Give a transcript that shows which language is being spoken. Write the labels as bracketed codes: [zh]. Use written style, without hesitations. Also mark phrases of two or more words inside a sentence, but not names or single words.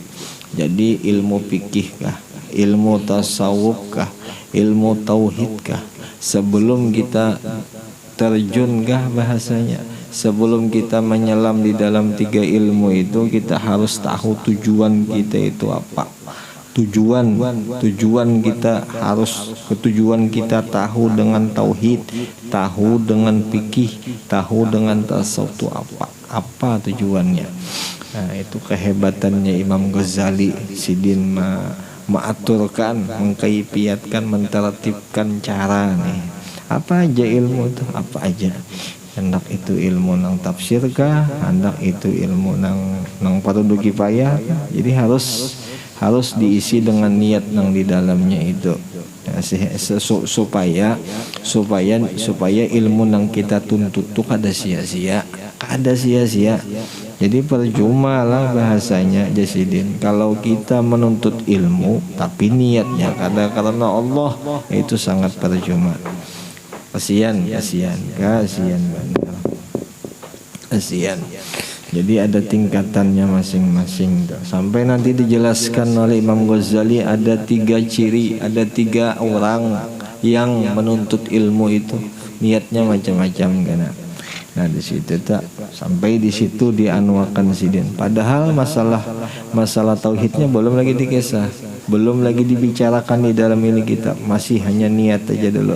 [bjn] Jadi ilmu fikih kah, ilmu tasawuf kah, ilmu tauhid kah, sebelum kita terjun kah bahasanya, sebelum kita menyelam di dalam 3 ilmu itu, kita harus tahu tujuan kita itu apa. Tujuan kita harus ketujuan kita tahu dengan tauhid, tahu dengan fikih, tahu dengan tasawuf itu apa tujuannya. Nah, itu kehebatannya Imam Ghazali Sidin mengaturkan, mengkaifiatkan, mentertibkan cara nih. Apa aja ilmu itu, apa aja. Hendak itu ilmu nang tafsir kah, hendak itu ilmu nang fardu kifayah. Jadi harus diisi dengan niat nang di dalamnya itu. Ya, supaya ilmu nang kita tuntut tuh kada sia-sia. Jadi percuma lah bahasanya Jasidin. Kalau kita menuntut ilmu tapi niatnya karena Allah, itu sangat percuma. Kasihan benar. Kasihan. Jadi ada tingkatannya masing-masing. Sampai nanti dijelaskan oleh Imam Ghazali ada 3 ciri, ada 3 orang yang menuntut ilmu itu niatnya macam-macam kan. Nah di situ tak sampai di situ dianwakan sidin. Padahal masalah tauhidnya belum lagi dikisah, belum lagi dibicarakan di dalam ini kitab, masih hanya niat aja dulu.